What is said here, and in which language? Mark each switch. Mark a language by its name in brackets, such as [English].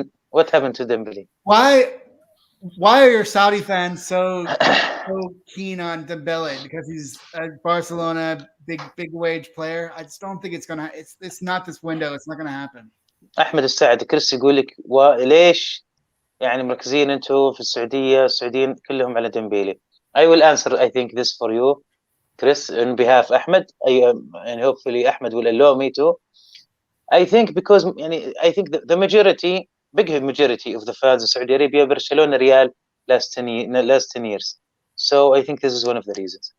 [English] What happened to Dembele? Why are your Saudi fans so keen on Dembele? Because he's a Barcelona big wage player. I just don't think it's gonna. It's not this window. It's not gonna happen. [Arabic] أحمد السعد كريس يقول لك وليش يعني مركزين أنتوا في السعوديين كلهم على ديمبيلي. [English] I will answer I think this for you, Chris, on behalf of Ahmed. And hopefully Ahmed will allow me to. I think because I think the majority, big majority of the fans in Saudi Arabia, Barcelona, Real last 10 years. So I think this is one of the reasons.